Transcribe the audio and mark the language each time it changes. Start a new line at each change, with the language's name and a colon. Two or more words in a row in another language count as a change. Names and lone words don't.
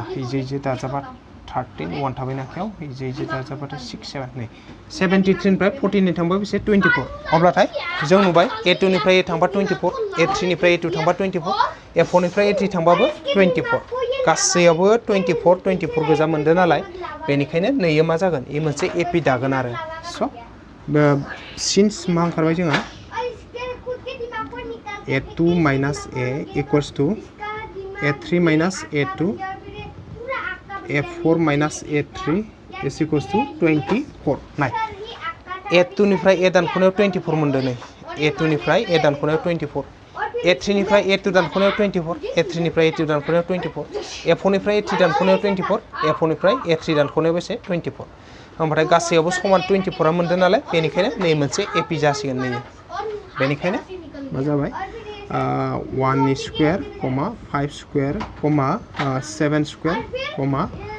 Bodo: इजे दाजाबा 13 1 थाबाय नाखायाव इजे दाजाबाथाय 6 7 नै 73 निफ्राय 49 थांबा बेसे 24 अब्लाथाय जों नुबाय A2 निफ्राय A थांबा 24 A3 निफ्राय A2 थांबा 24 A4 निफ्राय A3 थांबाबो 24 गासैयावबो 24 24 गोजा मोनदों नालाय बेनिखायनो नैयो मा जागोन ए मोनसे एपि दागोन आरो
English: so since
Bodo: मा ओंखारबाय जोंहा
English: A2 minus A equals to A3 minus A2 A4 minus A3 is equals to 24
Bodo: नाय A2 निफ्राय A दानख'नायाव 24 मोनदों नै A2 निफ्राय A दानख'नायाव 24 A3 निफ्राय A2 दानख'नायाव 24 A3 निफ्राय A2 दानख'नायाव 24 A4 निफ्राय A3 दानख'नायाव 24 A4 निफ्राय A3 दानख'नायाव बेसे 24 ओमफ्राय गासैयावबो समान 24 आ मोनदों नालाय बेनिखायनो नै मोनसे एपि जासिगोन नै बेनिखायनो मा जाबाय
English: 1 square 5 square 7 square